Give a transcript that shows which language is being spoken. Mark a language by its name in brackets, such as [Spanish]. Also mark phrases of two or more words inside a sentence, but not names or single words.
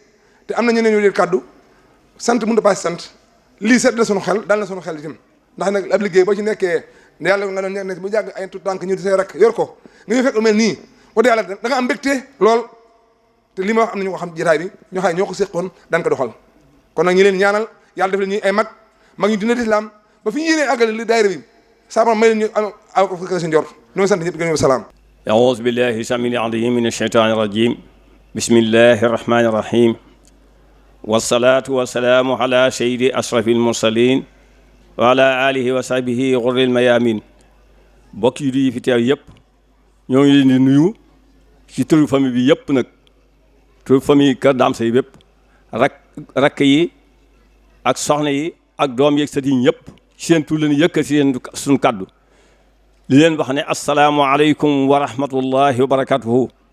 [Wolof] te am na ñeneen ñu leen kaddu sant mënut a paase sant lii set na sunu xel dal na sunu xel itam ndax nag ab liggéey boo ci nekkee yàlla nga doon nekk bu jàgg ay tout tànk ñu di say rek yor ko nga ñu fekk lu mel nii wax dëgg yàlla da nga am mbégte lool te li ma wax am na ñu ko xam jotaay bi ñoo xam ne ñoo ko séqoon daan ko doxal kon nag ñi leen ñaanal yàlla def leen ñuy ay mag ñu dina lislaam ba fi ñu yéenee àggale li daayira bi saaba may leen ñu am ko seen njort ñoo ngi sant ñëpp gën a salaam [Arabic] أعوذ بالله السميع العليم من الشيطان الرجيم بسم الله الرحمن الرحيم والصلاة والسلام على سيد أشرف المرسلين وعلى آله وصحبه غر الميامين [Wolof] bokk yi fi teew yëpp ñoo ngi leen di nuyu ci turu famille bi yëpp nag turu famille Kër Dame Seye bépp rakk yi ak soxna yi ak doom yeeg sët yi ñëpp seen tur leen yëkkal si yéen suñu kaddu li leen wax ne [Arabic] السلام عليكم ورحمة الله وبركاته